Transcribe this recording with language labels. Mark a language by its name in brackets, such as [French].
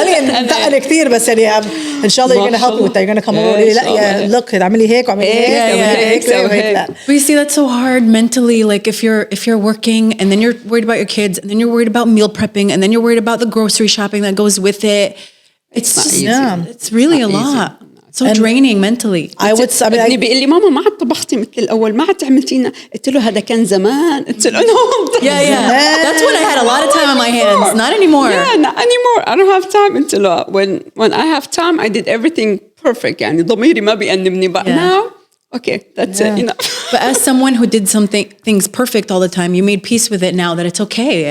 [Arabic] متقلة كثير, بس يعني إن شاء الله [English] you're gonna help me with that. You're gonna come over. [Arabic] لا, [English] look, [Arabic] اعملي هيك واعملي هيك. [English] But you see, that's so hard mentally. Like if you're working and then you're worried about your kids and then you're worried about meal prepping and then you're worried about the grocery shopping that goes with it. It's just, it's really a lot. So draining mentally. I would say, [Arabic] ابني بيقول لي ماما ما عاد طبختي مثل الأول, ما عاد عملتينا. قلت له هذا كان زمان. قلت له [English] no. Yeah. That's when I had a lot of time on my hands. Not anymore. Yeah, not anymore. I don't have time. [Arabic] قلت له [English] when I have time, I did everything perfect. [Arabic] يعني ضميري ما بيأنبني. [English] But now, okay, that's it. You know. But as someone who did things perfect all the time, you made peace with it now that it's okay.